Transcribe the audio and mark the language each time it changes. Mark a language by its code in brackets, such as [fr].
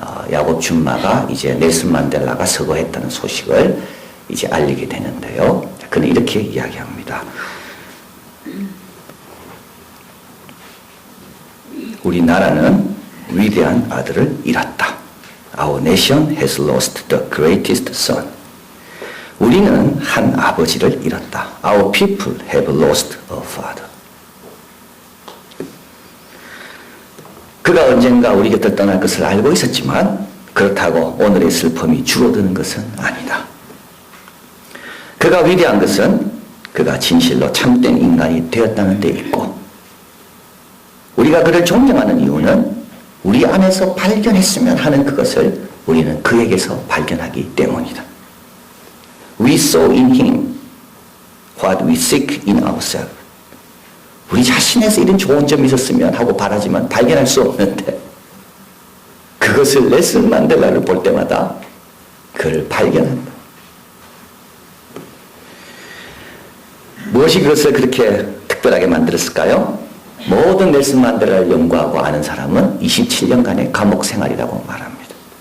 [ko] 야곱 줌마가 이제 넬슨 만델라가 서거했다는 소식을 이제 알리게 되는데요. 그는 이렇게 이야기합니다. 우리나라는 위대한 아들을 잃었다. [en] Our nation has lost the greatest son. [ko] 우리는 한 아버지를 잃었다. [en] Our people have lost a father. [ko] 그가 언젠가 우리 곁을 떠날 것을 알고 있었지만 그렇다고 오늘의 슬픔이 줄어드는 것은 아니다. 그가 위대한 것은 그가 진실로 참된 인간이 되었다는 데 있고, 우리가 그를 존경하는 이유는 우리 안에서 발견했으면 하는 그것을 우리는 그에게서 발견하기 때문이다. [en] We saw in him what we seek in ourselves. [ko] 우리 자신에서 이런 좋은 점이 있었으면 하고 바라지만 발견할 수 없는데, 그것을 넬슨 만델라를 볼 때마다 그를 발견한다. 무엇이 그것을 그렇게 특별하게 만들었을까요? 모든 넬슨 만델라를 연구하고 아는 사람은 27년간의 감옥 생활이라고 말합니다.